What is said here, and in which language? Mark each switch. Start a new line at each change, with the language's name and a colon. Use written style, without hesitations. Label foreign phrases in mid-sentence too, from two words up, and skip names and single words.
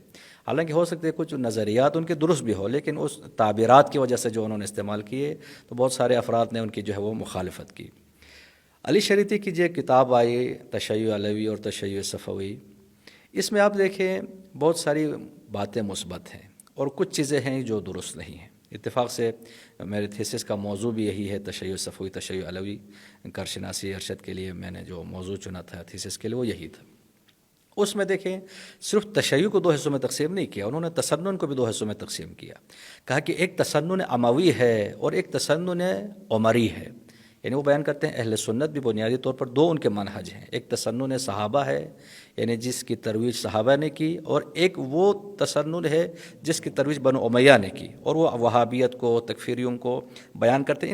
Urdu: حالانکہ ہو سکتے کچھ نظریات ان کے درست بھی ہو، لیکن اس تعبیرات کی وجہ سے جو انہوں نے استعمال کیے تو بہت سارے افراد نے ان کی جو ہے وہ مخالفت کی۔ علی شریعتی کی جو کتاب آئی تشیع علوی اور تشیع صفوی، اس میں آپ دیکھیں بہت ساری باتیں مثبت ہیں اور کچھ چیزیں ہیں جو درست نہیں ہیں۔ اتفاق سے میرے تھیسس کا موضوع بھی یہی ہے، تشیع صفوی تشیع علوی،
Persian: کارشناسی ارشد
Urdu: کے لیے میں نے جو موضوع چنا تھا تھیسس کے لیے وہ یہی تھا۔ اس میں دیکھیں صرف تشیع کو دو حصوں میں تقسیم نہیں کیا، انہوں نے تسنن کو بھی دو حصوں میں تقسیم کیا۔ کہا کہ ایک تسنن اموی ہے اور ایک تسنن عمری ہے، یعنی وہ بیان کرتے ہیں اہل سنت بھی بنیادی طور پر دو ان کے منہج ہیں، ایک تسنن صحابہ ہے یعنی جس کی ترویج صحابہ نے کی، اور ایک وہ تسنن ہے جس کی ترویج بنو امیہ نے کی، اور وہ وہابیت کو تکفیریوں کو بیان کرتے ہیں۔